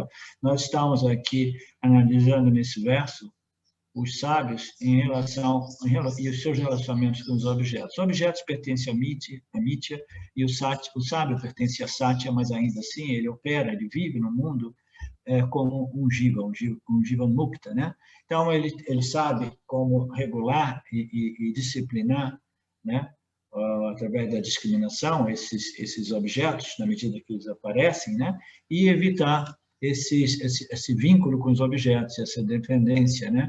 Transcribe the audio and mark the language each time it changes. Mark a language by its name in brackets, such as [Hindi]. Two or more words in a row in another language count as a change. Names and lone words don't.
[Portuguese] Nós estamos aqui analisando nesse verso os sábios e os seus relacionamentos com os objetos. Os objetos pertencem a Mitya e o sábio pertence a Satya, mas ainda assim ele opera, ele vive no mundo como um jiva mukta, né? Então ele sabe como regular e disciplinar, né? Através da discriminação esses objetos na medida que eles aparecem, né? E evitar esse vínculo com os objetos, essa dependência, né?